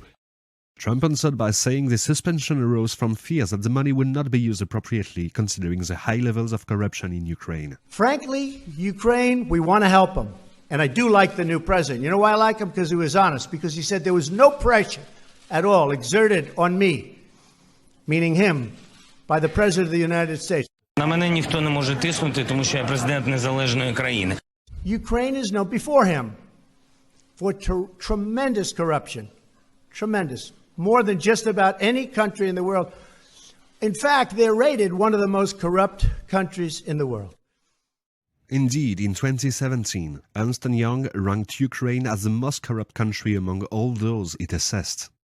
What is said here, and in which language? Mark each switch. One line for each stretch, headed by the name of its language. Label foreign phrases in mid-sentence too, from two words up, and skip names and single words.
English: Trump answered by saying the suspension arose from fears that the money would not be used appropriately, considering the high levels of corruption in Ukraine. Frankly, Ukraine, we want to help them. And I do like the new president. You know why I like him? Because he was honest. Because he said there was no pressure at all exerted on me, meaning him, by the President of the United States.
Ukrainian: На мене ніхто не може тиснути, тому що я президент незалежної країни.
English: Ukraine is known before him for tremendous corruption. Tremendous. More than just about any country in the world. In fact, they're rated one of the most corrupt countries in the world. Indeed, in 2017, Ernst & Young ranked Ukraine as the most corrupt country among all those it assessed.